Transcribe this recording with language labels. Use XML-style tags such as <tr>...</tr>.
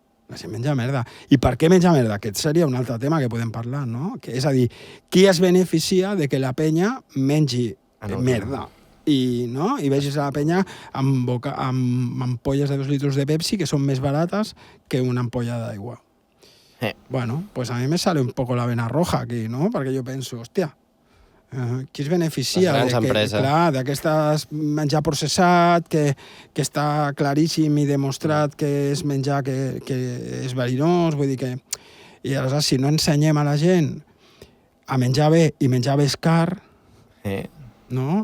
<ca>La gent menja merda. I per què menja merda? Aquest seria un altre tema que podem parlar, no? Que és a dir, qui es beneficia de que la penya mengi merda? I vegis a la penya amb ampolles de 2 litros de Pepsi que són més barates que una ampolla d'aigua.</ca> <es>Bueno, pues a mi me sale un poco la vena roja aquí, no?</es> <ca>Perquè jo penso, hòstia, qui es beneficia d'aquestes menjar processat que està claríssim i demostrat que és menjar que és verinós, vull dir que... I aleshores, si no ensenyem a la gent a menjar bé i menjar bé és car, no?</ca>